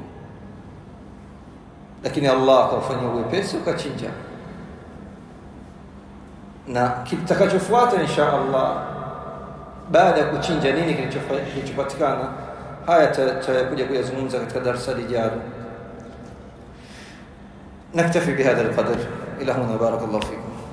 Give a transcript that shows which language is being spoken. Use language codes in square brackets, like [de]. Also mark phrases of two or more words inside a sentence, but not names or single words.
[sw] Lakini Allah akawafanyia wepesi, ukachinja. Na kitakachofuata [ar] إن شاء الله [sw] baada ya kuchinja nini kilichopatikana, haya tutakuja kuyazungumza katika darasa lijalo. [ar] نكتفي بهذا القدر. إلى هنا، بارك الله فيكم.